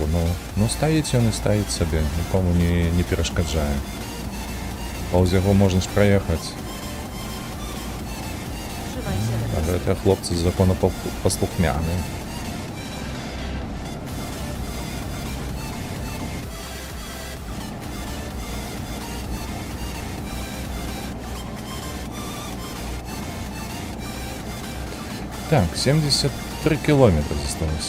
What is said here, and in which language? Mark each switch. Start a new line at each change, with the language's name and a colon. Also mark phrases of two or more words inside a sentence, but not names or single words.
Belarusian: Ну стаіць ён і стаіць сабе, нікому не перашкаджае. Паўз яго можна ж праехаць.
Polish: Trzymaj się
Belarusian: А
Polish: lewej strony.
Belarusian: гэтыя хлопцы законапаслухмяны. Так, 73 кілометры засталося.